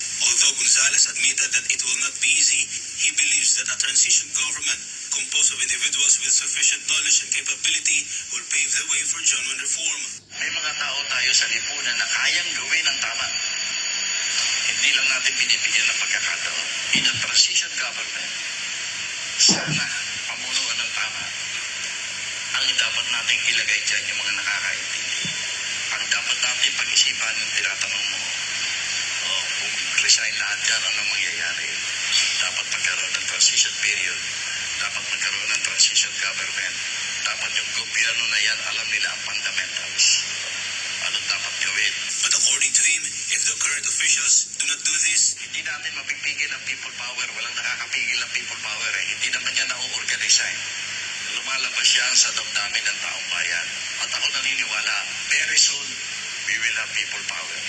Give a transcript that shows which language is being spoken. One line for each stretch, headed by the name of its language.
English: Although Gonzales admitted that it will not be easy, he believes that a transition government composed of individuals with sufficient knowledge and capability will pave the way for genuine reform.
Filipino: May mga tao tayo sa lipunan na kayang gawin ang tama. Hindi lang natin binibigyan ng pagkakataon.
English: In a transition government,
Filipino: sana pamunuan ng tama. Ang dapat natin ilagay dyan yung mga nakakaintindi. Ang dapat natin pag-isipan yung tinatanong mo, kung resign lahat dyan, anong mangyayari? Dapat magkaroon ng transition period. Dapat magkaroon ng transition government. Dapat yung gobyerno na yan, alam nila ang fundamentals. Ano dapat gawin?
English: But according to him, if the current officials do not do this,
Filipino: hindi natin mapipigil ang people power. Walang nakakapigil ang people power eh. Hindi naman yan na-organize eh. Lumalabas yan sa damdamin ng taong bayan. At ako naniniwala,
English: very soon, we will have people power.